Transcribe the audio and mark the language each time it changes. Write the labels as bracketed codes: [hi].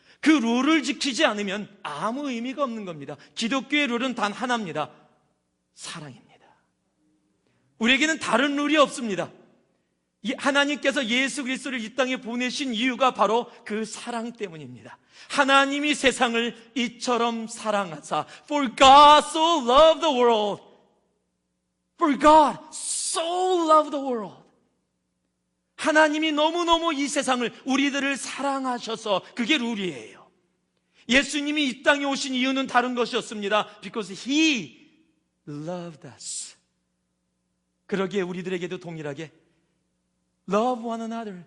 [ko] 그 룰을 지키지 않으면 아무 의미가 없는 겁니다. 기독교의 룰은 단 하나입니다. 사랑입니다. 우리에게는 다른 룰이 없습니다. 하나님께서 예수 그리스도를 이 땅에 보내신 이유가 바로 그 사랑 때문입니다. 하나님이 세상을 이처럼 사랑하사, [en] For God so loved the world. For God so loved the world. [ko] 하나님이 너무너무 이 세상을, 우리들을 사랑하셔서, 그게 룰이에요. 예수님이 이 땅에 오신 이유는 다른 것이었습니다. [en] Because He loved us. [ko] 그러기에 우리들에게도 동일하게 [en] Love one another.